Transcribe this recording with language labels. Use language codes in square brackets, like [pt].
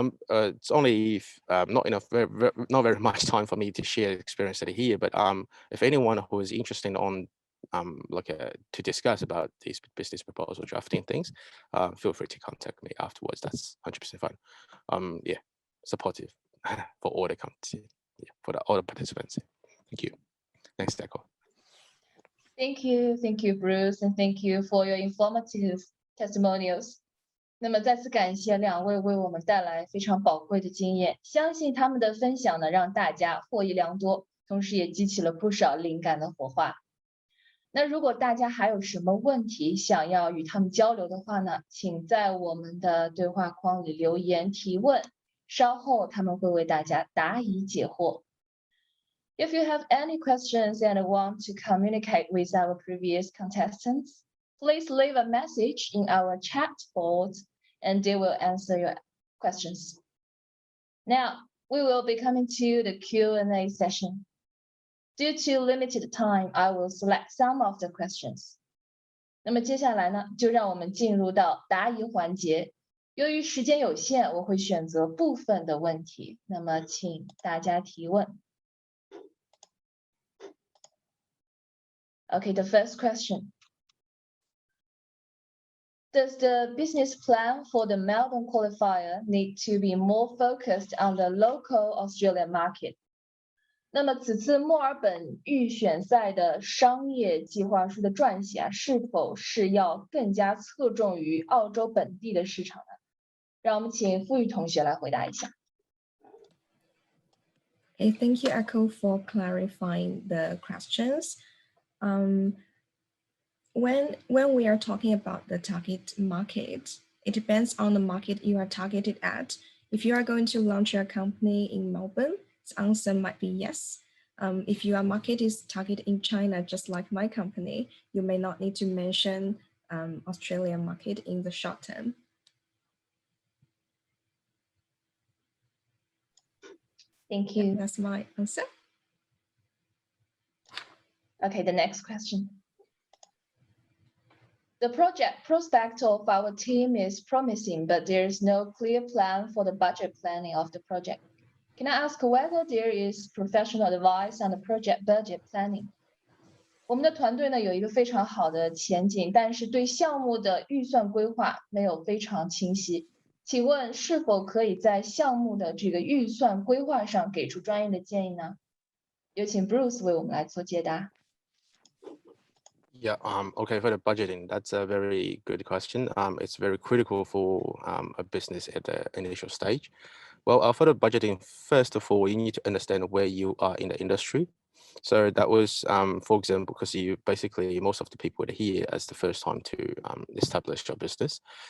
[en] It's only not very much time for me to share experience here, but if anyone who is interested on to discuss about these business proposal drafting things, feel free to contact me afterwards. That's 100% fine. Yeah, supportive for all the all the participants. Thank you. Thanks, Deco. Thank you, Bruce, and thank you for your informative testimonials. [zh] 那么再次感谢两位为我们带来非常宝贵的经验，相信他们的分享呢，让大家获益良多，同时也激起了不少灵感的火花。那如果大家还有什么问题想要与他们交流的话呢，请在我们的对话框里留言提问，稍后他们会为大家答疑解惑。 [en] If you have any questions and want to communicate with our previous contestants, please leave a message in our chat board and they will answer your questions. Now, we will be coming to the Q&A session. Due to limited time, I will select some of the questions. [zh] 那么接下来呢，就让我们进入到答疑环节。由于时间有限，我会选择部分的问题，那么请大家提问。 [en] Okay, the first question. Does the business plan for the Melbourne Qualifier need to be more focused on the local Australian market? [zh] 那么此次墨尔本预选赛的商业计划书的撰写是否是要更加侧重于澳洲本地的市场呢？让我们请付宇同学来回答一下。 [en] Okay, thank you, Echo, for clarifying the questions. When we are talking about the target market, it depends on the market you are targeted at. If you are going to launch your company in Melbourne, the answer might be yes. If your market is targeted in China, just like my company, you may not need to mention Australian market in the short term. Thank you. That's my answer. Okay, the next question. The project prospect of our team is promising, but there is no clear plan for the budget planning of the project. Can I ask whether there is professional advice on the project budget planning? [zh] 我们的团队呢有一个非常好的前景，但是对项目的预算规划没有非常清晰。请问是否可以在项目的这个预算规划上给出专业的建议呢？有请 Bruce 为我们来做解答。 [en] Yeah, okay, for the budgeting, that's a very good question. It's very critical for a business at the initial stage. Well, for the budgeting, first of all, you need to understand where you are in the industry. So that was, for example, because you basically, most of the people are here as the first time to establish your business.